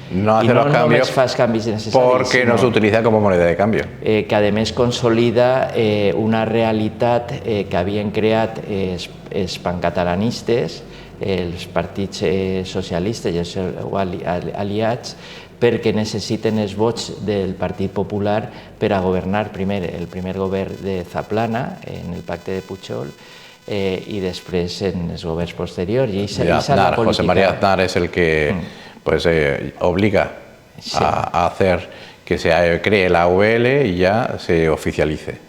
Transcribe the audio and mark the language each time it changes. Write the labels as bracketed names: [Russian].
[Spanish] No hace los cambios porque no se utiliza como moneda de cambio. Que además [Catalan] consolida una realitat que havien creat els pancatalanistes, els partits socialistes i els seus aliats, perquè necessiten els vots del Partit Popular per a governar primer el primer govern de Zaplana, en el pacte de Pujol, y després en els governs posteriors. [Spanish] Y Aznar, José María Aznar es el que pues, obliga a hacer que se cree la AVL y ya se oficialice.